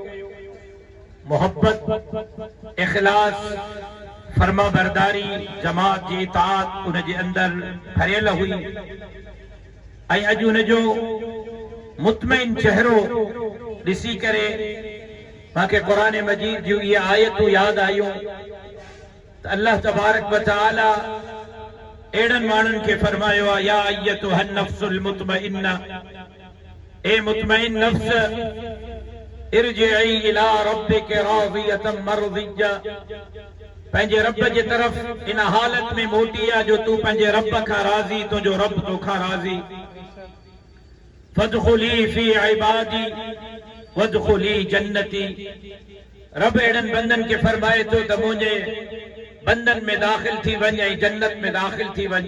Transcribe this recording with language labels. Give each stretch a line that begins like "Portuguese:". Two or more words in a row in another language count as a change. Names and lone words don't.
Sindhi: मोहब्बत, इख़लास, फर्मा बरदारी, जमात जी इताअत उन जे अंदरि भरियल हुई ऐं अॼु उन जो मुतमइन चेहरो ॾिसी करे मूंखे क़ुरान मजीद जूं इहे आयतूं यादि आयूं त
Arabic: الله تبارك وتعالى
Sindhi: अहिड़नि माण्हुनि खे फरमायो आहे,
Arabic: يا أيتها النفس المطمئنة,
Sindhi: ए मुतमइन नफ्स,
Arabic: ارجعي إلى ربك راضية مرضية,
Sindhi: पंहिंजे रब जे तरफ़ इन हालत में मोटी आ जो तू पंहिंजे रब खां राज़ी, तुंहिंजो रब तोखां राज़ी।
Arabic: فادخلي في عبادي وادخلي جنتي,
Sindhi: रब अहिड़नि बंदनि खे फरमाए थो त मुंहिंजे बंदन में दाख़िल थी वञ ऐं जन्नत में दाख़िल थी वञ।